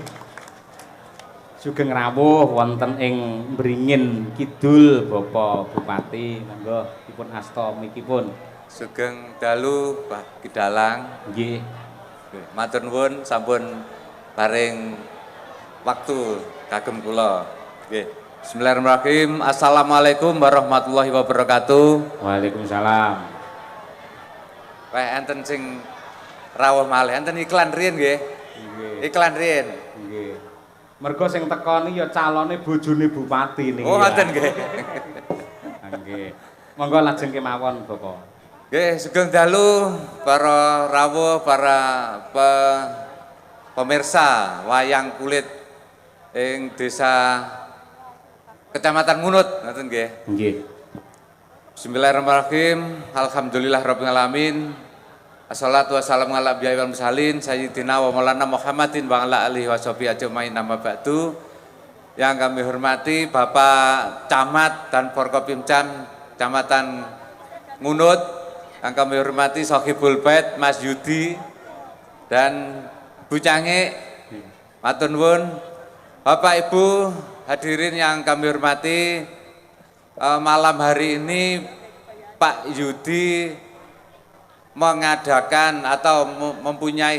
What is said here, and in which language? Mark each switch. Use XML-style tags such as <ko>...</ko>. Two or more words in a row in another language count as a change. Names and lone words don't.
<jv>Sugeng rawuh wonten ing Mringin Kidul, Bapak Bupati. Monggo dipun asta mikipun. Sugeng dalu Pak Kidalang. Nggih. Matur nuwun sampun paring waktu kagem kula. Nggih.</jv> <ar>بسم الله الرحمن الرحيم. السلام عليكم ورحمة الله وبركاته. Waalaikumsalam.</ar> <jv>Enten sing rawuh malih, enten iklan riyen nggih. Nggih. Iklan riyen. Nggih. Mergo sing teko ni ya calone bojone bupati niki. Oh, enten nggih. Nggih. Monggo lajeng kemawon, Bapak. Nggih, sugeng dalu para rawuh, para pemirsa wayang kulit ing desa Kecamatan Ngunut, ngoten nggih. Nggih.</jv> <ar>بسم الله الرحمن الرحيم. الحمد لله رب العالمين. الصلاة والسلام على الأنبياء والمرسلين سيدنا ومولانا محمد وعلى آله وصحبه أجمعين أما بعد.</ar> <id>Yang kami hormati Bapak Camat dan Forkopimcam Kecamatan Ngunut, yang kami hormati</id> <ar>صاحب البيت</ar> <id>Mas Yudi dan Bu Cange.</id> <jv>Matur nuwun.</jv> <id>Bapak Ibu hadirin yang kami hormati, malam hari ini Pak Yudi mengadakan atau mempunyai</id>